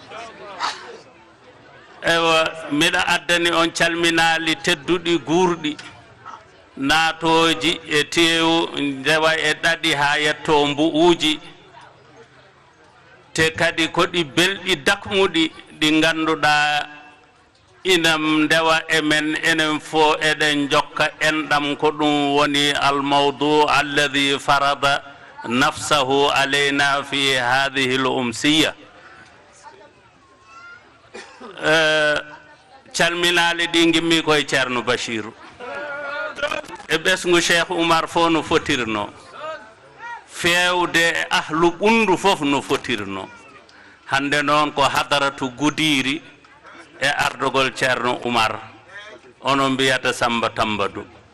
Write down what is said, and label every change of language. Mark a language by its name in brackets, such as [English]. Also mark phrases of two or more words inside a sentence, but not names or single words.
[Fula] ewa miɗa addani on calminali tedduɗi guurɗi naatoji e teewu ndewa e ɗaɗi ha yetto mbu'uji te kadi ko ɗi belɗi dakmuɗi ɗi ganduɗa inam ndewa emen enen fo eɗen jokka enɗam ko ɗum woni [Arabic] الموضوع الذي فرض نفسه علينا في هذه الأمسية [Fula] calminali ɗi gimmi koye ceerno Bachiru e ɓesgu Cheikh Oumar fo no fotirno fewde ahlu ɓundu fof no fotirno hande noon ko hadaratu Gudiri e ardogol ceerno Oumar ono mbiyata Samba Tambadou